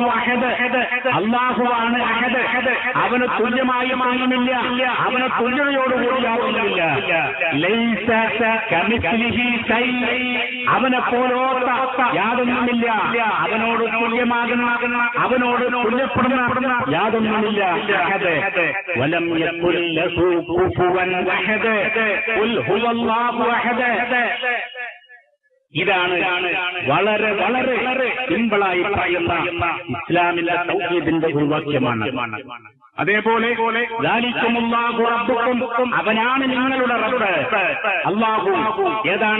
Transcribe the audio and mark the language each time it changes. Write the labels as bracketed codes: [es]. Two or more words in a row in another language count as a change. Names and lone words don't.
[ml] അല്ലാഹുവാണ് അഹദ്, അവന് തുല്യമായ മാനമില്ല, അവന് തുല്യതയോടുകൂടിയാവുന്നില്ല. അവനെ പോലോത്ത യാതൊന്നുമില്ല, അവനോട് തുല്യമാകുന്ന, അവനോട് തുല്യപ്പെടുന്ന യാതൊന്നുമില്ല. [ar] ولم يكن له كفوا احد قل هو الله احد. [ml] ഇതാണ് വളരെ വളരെ സിമ്പിളായി പറയുന്ന ഇസ്ലാമിന്റെ തൗഹീദിന്റെ ഒരു വാക്യമാണ്. അതേപോലെ അവനാണ് നിങ്ങളുടെ റബ്ബ്. അല്ലാഹു ഏതാണ്?